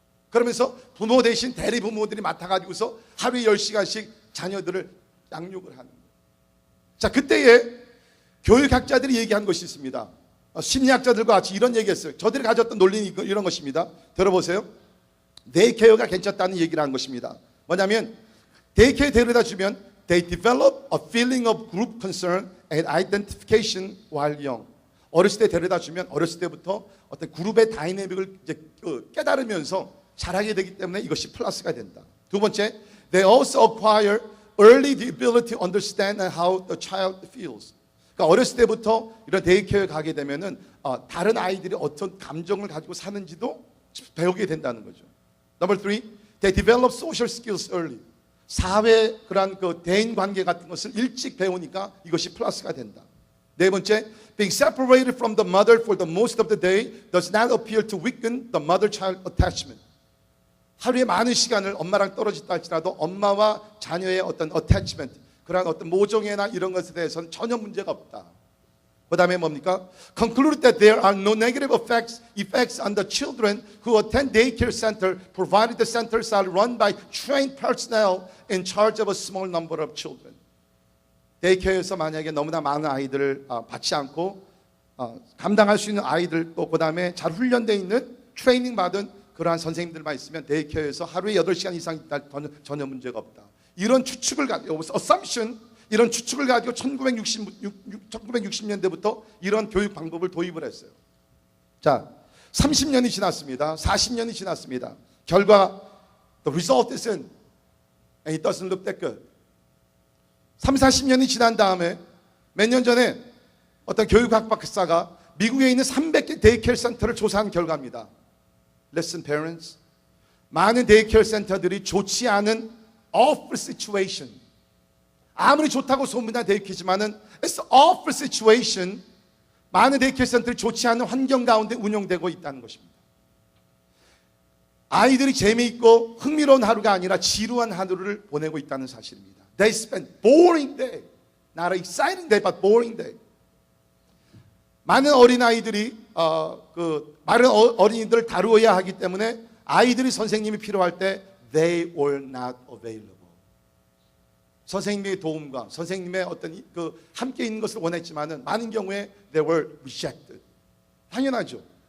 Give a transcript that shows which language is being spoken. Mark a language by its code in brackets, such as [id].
[ko] 그러면서 부모 대신 대리 부모들이 맡아가지고서 하루에 10시간씩 자녀들을 양육을 하는 거예요. 자, 그때에 교육학자들이 얘기한 것이 있습니다. 심리학자들과 같이 이런 얘기했어요. 저들이 가졌던 논리는 이런 것입니다. 들어보세요. 데이케어가 괜찮다는 얘기를 한 것입니다. 뭐냐면 데이케어에 데려다 주면 [en] they develop a feeling of group concern and identification while young. [ko] 어렸을 때 데려다 주면 어렸을 때부터 어떤 그룹의 다이내믹을 이제 깨달으면서 자라게 되기 때문에 이것이 플러스가 된다. 두 번째, [en] they also acquire early the ability to understand how the child feels. [ko] 그러니까 어렸을 때부터 이런 데이케어에 가게 되면은 다른 아이들이 어떤 감정을 가지고 사는지도 배우게 된다는 거죠. [en] Number three, they develop social skills early. [ko] 사회 그러한 그 대인 관계 같은 것을 일찍 배우니까 이것이 플러스가 된다. [en] 네 번째, being separated from the mother for the most of the day does not appear to weaken the mother-child attachment. [ko] 하루에 많은 시간을 엄마랑 떨어졌다 할지라도 엄마와 자녀의 어떤 attachment, 그러한 어떤 모종애나 이런 것에 대해서는 전혀 문제가 없다. 그 다음에 뭡니까? [en] Conclude that there are no negative effects on the children who attend daycare center, provided the centers are run by trained personnel in charge of a small number of children. [ko] 데이케어에서 만약에 너무나 많은 아이들을 받지 않고 감당할 수 있는 아이들, 또 그 다음에 잘 훈련되어 있는 트레이닝 받은 그러한 선생님들만 있으면 데이케어에서 하루에 8시간 이상 있다 전혀 문제가 없다. 이런 추측을 가지고 assumption, 이런 추측을 가지고 1960년대부터 이런 교육 방법을 도입을 했어요. 자, 30년이 지났습니다. 40년이 지났습니다. 결과 [en] the result isn't and it doesn't look that good. [ko] 30-40년이 지난 다음에 몇 년 전에 어떤 교육학 박사가 미국에 있는 300개 데이케어 센터를 조사한 결과입니다. [en] Listen, parents. [ko] 많은 데이케어 센터들이 좋지 않은 [en] awful situation. [ko] 아무리 좋다고 소문난 데이케어지만은 [en] it's awful situation. [ko] 많은 데이케어 센터들이 좋지 않은 환경 가운데 운영되고 있다는 것입니다. 아이들이 재미있고 흥미로운 하루가 아니라 지루한 하루를 보내고 있다는 사실입니다. [en] They spend boring day. Not an exciting day, but boring day. [ko] 많은 어린아이들이 많은 어린이들을 다루어야 하기 때문에 아이들이 선생님이 필요할 때 [en] they were not available. [ko] 선생님의 도움과 선생님의 어떤 함께 있는 것을 원했지만은 많은 경우에 [en] they were rejected. [ko] 당연하죠.